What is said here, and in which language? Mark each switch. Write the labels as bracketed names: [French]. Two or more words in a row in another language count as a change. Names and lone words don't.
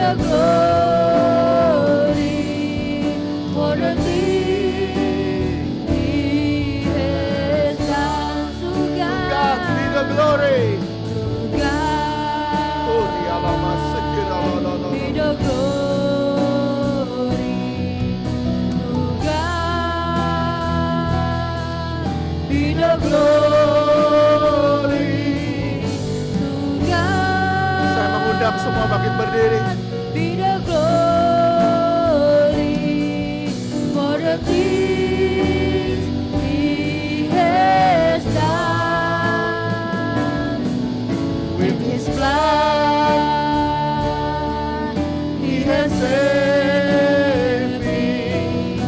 [English] glory for the things He has done. To God be the glory. God, Oh, rialama sekira la la la be la. the glory. To God, be the glory. To God, [Indonesian] Saya mengundang semua bangkit berdiri. [English] be the glory for the things He has done. With His blood, He has saved me.